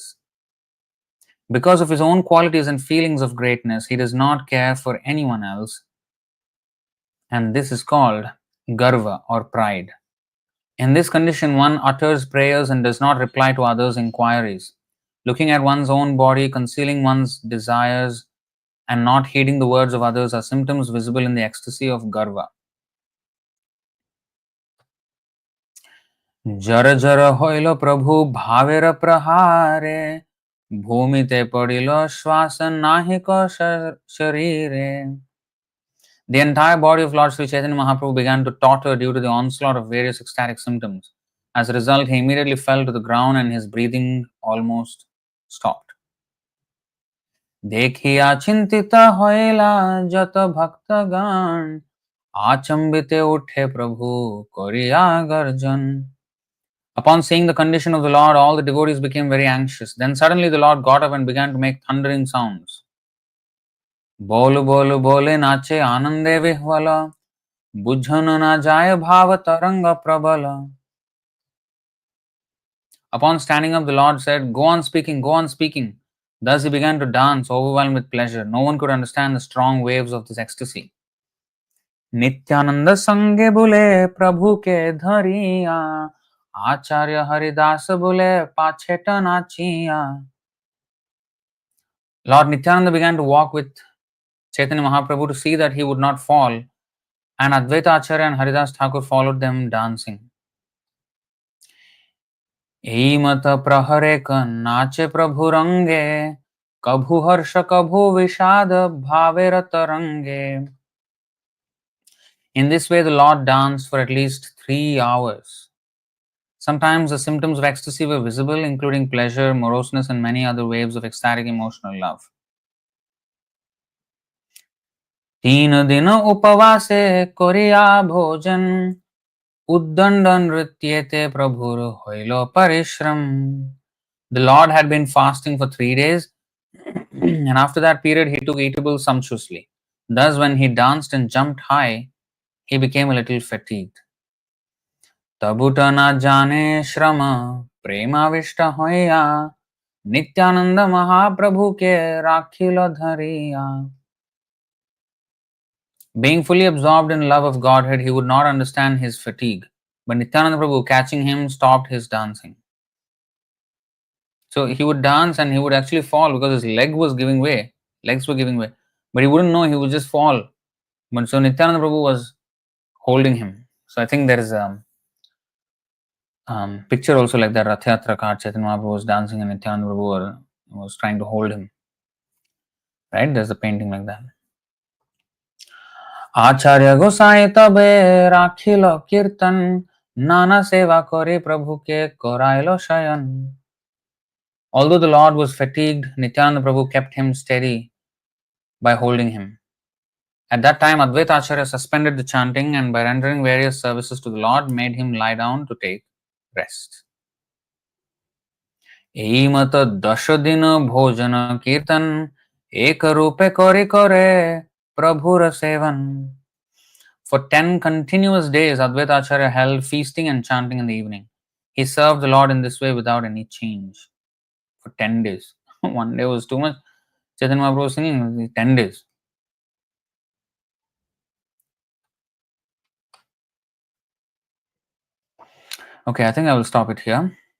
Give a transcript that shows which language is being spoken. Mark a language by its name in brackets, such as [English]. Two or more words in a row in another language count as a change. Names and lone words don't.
[English] Because of his own qualities and feelings of greatness, he does not care for anyone else, and this is called garva or pride. In this condition, one utters prayers and does not reply to others' inquiries. Looking at one's own body, concealing one's desires, and not heeding the words of others are symptoms visible in the ecstasy of garva. [Bangla] জর জর হইল প্রভু ভাবের প্রহারে ভূমিতে পড়িল শ্বাস নাহিক শরীরে. [English] The entire body of Lord Sri Chaitanya Mahaprabhu began to totter due to the onslaught of various ecstatic symptoms. As a result, he immediately fell to the ground and his breathing almost stopped. [Bangla] দেখিয়া চিন্তিত হইলা যত ভক্তগণ আচম্বিতে উঠে প্রভু করিয়া গর্জন. [English] Upon seeing the condition of the Lord, all the devotees became very anxious. Then suddenly the Lord got up and began to make thundering sounds. [Bangla] বল বল বলে নাচে আনন্দে বিহ্বল বুঝন না যায় ভাব তরঙ্গ প্রবল [English] Upon standing up, the Lord said, "Go on speaking, go on speaking." Thus he began to dance, overwhelmed with pleasure. No one could understand the strong waves of this ecstasy. [Bangla] নিত্যানন্দ সঙ্গে বোলে প্রভু কে ধরিয়া আচার্য হরিদাস বোলে পাছে নাচিয়া. [English] Lord Nityananda began to walk with Chaitanya Mahaprabhu to see that he would not fall, and Advaita Ācārya and Haridas Thakur followed them dancing. [Bangla] মত প্রহরে ক নাচে প্রভু রঙ্গে কভু হর্ষ কভু বিষাদ ভাবে তরঙ্গে. [English] In this way, the Lord danced for at least 3 hours. Sometimes the symptoms of ecstasy were visible, including pleasure, moroseness, and many other waves of ecstatic emotional love. [Bangla] 3 দিন উপবাসে করিয়া ভোজন উদ্দণ্ড নৃত্যেতে প্রভুর হইল পরিশ্রম. [English] The Lord had been fasting for 3 days, and after that period he took eatables sumptuously. Thus, when he danced and jumped high, he became a little fatigued. [Bangla] তবুত না জানে শ্রম প্রেমাবিষ্ট হৈয়া নিত্যানন্দ মহাপ্রভু কে রাখিল ধরিয়া. [English] Being fully absorbed in love of Godhead, he would not understand his fatigue. But Nityananda Prabhu, catching him, stopped his dancing. So he would dance and he would actually fall because his legs were giving way. But he wouldn't know, he would just fall. But so Nityananda Prabhu was holding him. So I think there is a picture also like that. Rath Yatra card, Chaitanya Mahaprabhu was dancing and Nityananda Prabhu was trying to hold him. Right? There's a painting like that. [Bangla] আচার্য গোসাঞি তবে রাখিল কীর্তন নানা সেবা করে প্রভু কে করাইল শয়ন. [English] Although the Lord was fatigued, Nityananda Prabhu kept him steady by holding him. At that time, Advaita Ācārya suspended the chanting and by rendering various services to the Lord, made him lie down to take rest. [Bangla] এই মত 10 দিন ভোজন কীর্তন এক রূপে করে করে প্রভুর সেবন. [English] For 10 continuous days, Advaita Ācārya held feasting and chanting in the evening. He served the Lord in this way without any change. For 10 days. One day was too much. Chaitanya Mahaprabhu was singing 10 days. Okay, I think I will stop it here.